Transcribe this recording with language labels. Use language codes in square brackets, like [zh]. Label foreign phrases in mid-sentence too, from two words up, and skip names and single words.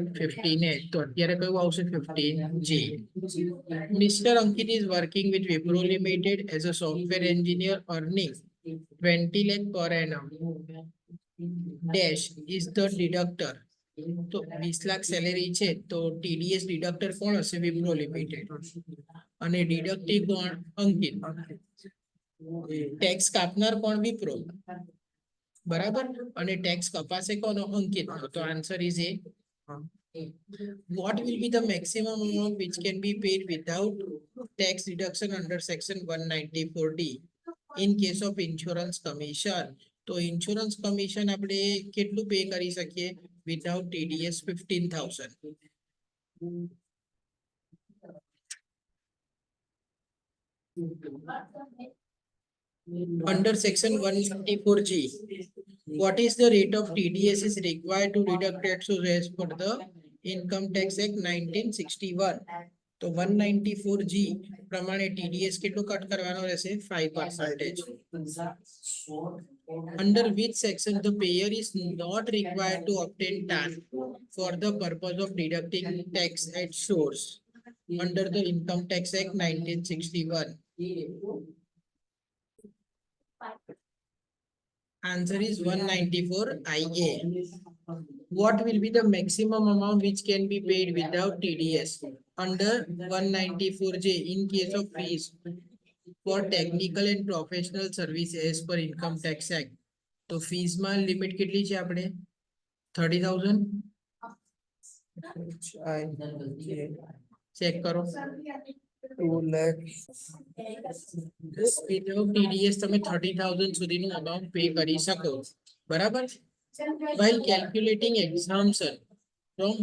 [gu] 15H. તો અત્યારે કયું આવશે? 15G. [en] મિસ્ટર અંકિત is working with Wipro Limited as a software engineer earning 20 lakh per annum. Dash is the deductor. [gu] તો 20 લાખ સેલેરી છે તો [en] TDS deductor [gu] કોણ હશે? વિપ્રો લિમિટેડ. અને ડિડક્ટિવ કોણ? અંકિત. ટેક્સ કાપનાર કોણ? વિપ્રો. બરાબર. અને ટેક્સ કપાશે કોનો? અંકિત. [en] તો answer is A. What will be the maximum amount which can be paid without tax deduction under section 194D in case of insurance commission? [gu] તો [en] insurance commission [gu] આપણે કેટલું પે કરી શકીએ [en] without TDS? [gu] 15,000. [en] Under section 194G, what is the rate of TDS is required to deduct taxes as per the Income Tax Act 1961? [gu] તો 194G પ્રમાણે ટીડીએસ કેટલું કટ કરવાનો રહેશે? 5%. [en] Under which section the payer is not required to obtain TAN for the purpose of deducting tax at source under the Income Tax Act 1961? Answer is 194IA. What will be the maximum amount which can be paid without TDS under 194J in case of fees for technical and professional service as per Income Tax Act? [gu] તો ફીસ માં લિમિટ કેટલી છે આપણે? 30,000. ચેક કરો. 2 લાખ. [en] without TDS [gu] તમે 30,000 સુધીનું અમાઉન્ટ પે કરી શકો. બરાબર. [en] While calculating exemption,